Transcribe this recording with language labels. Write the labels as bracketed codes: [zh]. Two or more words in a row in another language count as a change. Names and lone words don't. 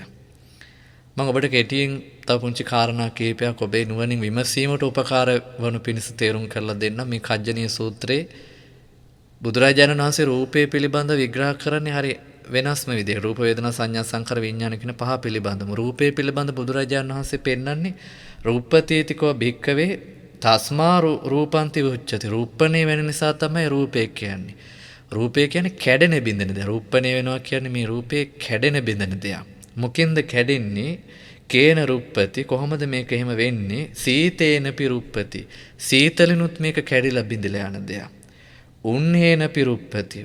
[si] මම ඔබට කෙටියෙන් තව පුංචි කාරණා කිහිපයක් ඔබේ නුවණින් විමසීමට උපකාර වනු පිණිස තේරුම් කරලා දෙන්න. මේ කජ්ජනීය සූත්‍රයේ බුදුරජාණන් වහන්සේ රූපය පිළිබඳ විග්‍රහ කරන්නේ හරි වෙනස්ම විදිහට. රූප වේදනා සංඥා සංකාර විඥාන කියන පහ පිළිබඳව. රූපය පිළිබඳ බුදුරජාණන් වහන්සේ පෙන්වන්නේ [pi] රූපතීතිකෝ භික්කවේ තස්මා රූපන්ති උච්චති. [si] රූපණේ වෙන නිසා තමයි රූපය කියන්නේ. රූපය කියන්නේ කැඩෙන බින්දෙන දෙයක්. රූපණේ වෙනවා කියන්නේ මේ රූපේ කැඩෙන බින්දෙන දෙයක්. මොකෙන්ද කැඩෙන්නේ? [pi] කේන රුප්පති. [si] කොහොමද මේක එහෙම වෙන්නේ? [pi] සීතේන පිරුප්පති. [si] සීතලිනුත් මේක කැඩිලා බින්දලා යන දෙයක්. [pi] උන්නේන පිරුප්පති.